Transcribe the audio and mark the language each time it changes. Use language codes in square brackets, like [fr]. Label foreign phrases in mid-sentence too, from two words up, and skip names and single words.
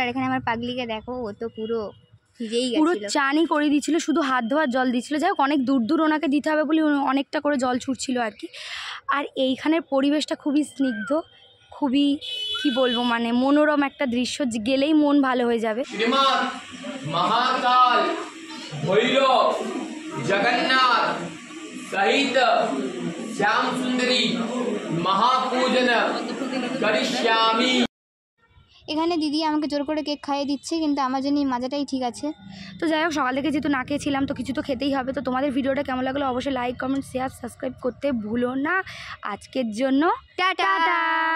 [bn] আর এখানে আমার পাগলিকে দেখো, ও তো পুরো ভিজেই পুরো গেছিল, চানই করে দিচ্ছিল, শুধু হাত ধোয়ার জল দিচ্ছিল। যাই হোক, অনেক দূর দূর ওনাকে দিতে হবে বলে অনেকটা করে জল ছুটছিল আর কি। আর এইখানের পরিবেশটা খুবই স্নিগ্ধ, খুবই কি বলবো, মানে মনোরম একটা দৃশ্য, গেলেই মন ভালো হয়ে যাবে। [sa] श्रीमान महाकाल भैरव जगन्नाथ सहित श्याम सुंदरी महापूजन करिष्यामि। [bn] এখানে দিদি আমাকে জোর করে কেক খাইয়ে দিচ্ছে, কিন্তু আমার জন্য এই মাজাটাই ঠিক আছে। তো যাই হোক, সকাল থেকে যেহেতু না খেয়েছিলাম, তো কিছু তো খেতেই হবে। তো তোমাদের ভিডিওটা কেমন লাগলো অবশ্যই লাইক, কমেন্ট, শেয়ার, সাবস্ক্রাইব করতে ভুলো না। আজকের জন্য টাটা।